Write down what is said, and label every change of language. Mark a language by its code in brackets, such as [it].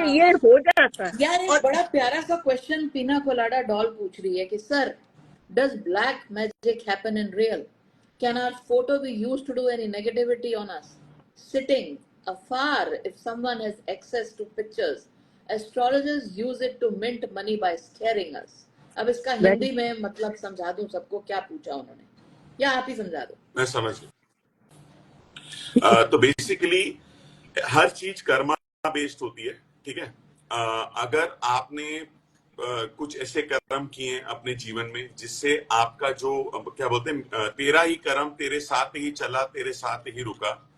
[hi] ये हो जाता है। यार एक और बड़ा प्यारा सा क्वेश्चन पीना कोलाडा डॉल पूछ रही है कि sir, [en] Does black magic happen in real? Can our photo be used to do any negativity on us sitting afar if someone has access to pictures? Astrologers use it to mint money by scaring us. [hi] अब इसका हिंदी में मतलब समझा दूं सबको, क्या पूछा उन्होंने, या आप ही समझा दो। मैं समझ गया। तो बेसिकली हर चीज कर्मा बेस्ड होती है, ठीक है। अगर आपने कुछ ऐसे कर्म किए हैं अपने जीवन में जिससे आपका जो क्या बोलते हैं, तेरा ही कर्म तेरे साथ ही चला, तेरे साथ ही रुका,